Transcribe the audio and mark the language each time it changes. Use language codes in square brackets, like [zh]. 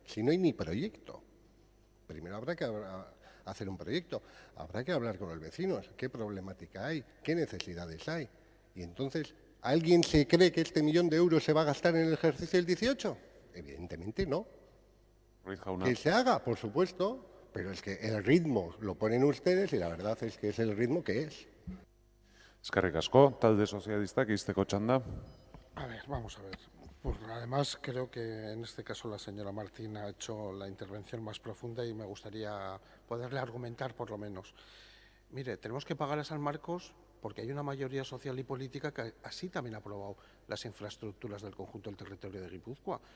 [es] Si no hay ni proyecto. Primero habrá que hacer un proyecto, habrá que hablar con los vecinos, qué problemática hay, qué necesidades hay. Y entonces, ¿alguien se cree que este 1 millón de euros se va a gastar en el ejercicio del 18? Evidentemente no. Que se haga, por supuesto, pero es que el ritmo lo ponen ustedes y la verdad es que es el ritmo que es. [eu] Eskerrik asko, talde sozialistak izteko txanda. [es] A ver, vamos a ver. Pues además creo que en este caso la señora Martín ha hecho la intervención más profunda y me gustaría poderle argumentar por lo menos. Mire, tenemos que pagar a San Marcos porque hay una mayoría social y política que así también ha aprobado las infraestructuras del conjunto del territorio de Guipúzcoa.